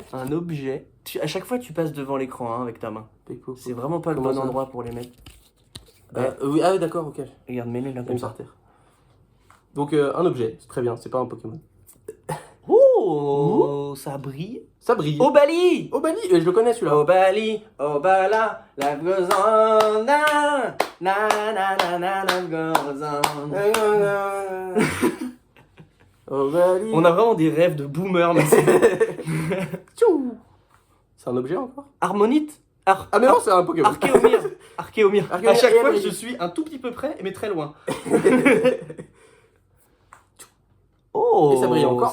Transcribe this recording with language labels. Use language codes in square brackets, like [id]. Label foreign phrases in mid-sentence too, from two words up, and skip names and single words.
[fr] Un objet. À chaque fois, tu passes devant l'écran hein, avec ta main. C'est vraiment pas le Comment bon ça endroit pour les mettre. Oui, ah oui, d'accord, ok. Regarde, mets-les là Même comme par ça. terre. Donc, un objet, c'est très bien, c'est pas un Pokémon. Oh! Oh, ça brille. Ça brille. Obali. Obali, je le connais celui-là. Obali, Obala, [en] life goes on, na, na, na, na, na, life goes on. [fr] Obali. On a vraiment des rêves de boomer, mais Tchou. C'est un objet encore? Harmonite. Ah mais non, c'est un Pokémon. Archéomir. Archéomir. À Archéomir, chaque fois, oui. je suis un tout petit peu près, mais très loin. Et ça brille encore.